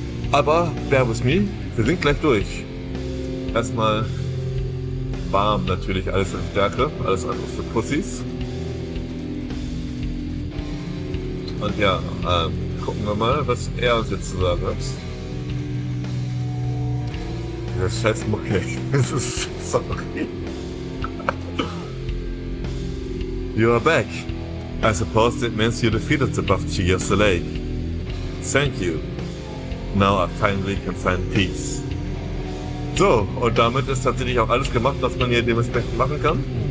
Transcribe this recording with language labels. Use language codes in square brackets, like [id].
[de] Aber [en] bear with me, [de] wir sind gleich durch. Erstmal warm natürlich, alles in Stärke, alles andere für Pussys. Und ja, gucken wir mal, was er uns jetzt zu sagen hat. Der scheiß Mucke, das ist sorry. [en] You are back. I suppose it means you defeated the buff Chi of the lake. Thank you. Now I finally can find peace. [de] So, und damit ist tatsächlich auch alles gemacht, was man hier dementsprechend machen kann.